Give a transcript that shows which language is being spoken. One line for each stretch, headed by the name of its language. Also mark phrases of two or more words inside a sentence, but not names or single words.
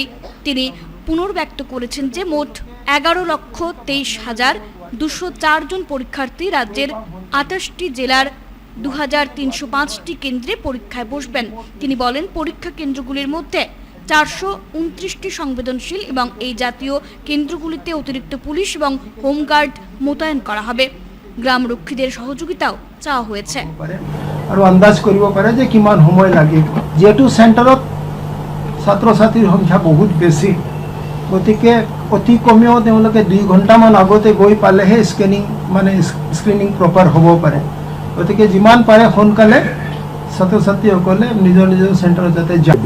Bangla: তিনি পুনর্ব্যক্ত করেছেন যে মোট 11,23,204 জন পরীক্ষার্থী রাজ্যের 28টি জেলার 2305টি কেন্দ্রে পরীক্ষায় বসবেন। তিনি বলেন, পরীক্ষা কেন্দ্রগুলির মধ্যে 429টি সংবেদনশীল এবং এই জাতীয় কেন্দ্রগুলিতে অতিরিক্ত পুলিশ এবং হোমগার্ড মোতায়েন করা হবে। গ্রাম রক্ষীদের সহযোগিতাও চাওয়া হয়েছে।
Assamese: আৰু আন্দাজ কৰিব পাৰে যে কিমান সময় লাগে, যেহেতু চেণ্টাৰত ছাত্ৰ ছাত্ৰীৰ সংখ্যা বহুত বেছি, গতিকে অতি কমেও তেওঁলোকে 2 ঘণ্টামান আগতে গৈ পালেহে
English: screening proper
Assamese: হ'ব পাৰে। গতিকে যিমান পাৰে সোনকালে ছাত্ৰ ছাত্ৰীসকলে নিজৰ নিজৰ চেণ্টাৰত যাতে যায়।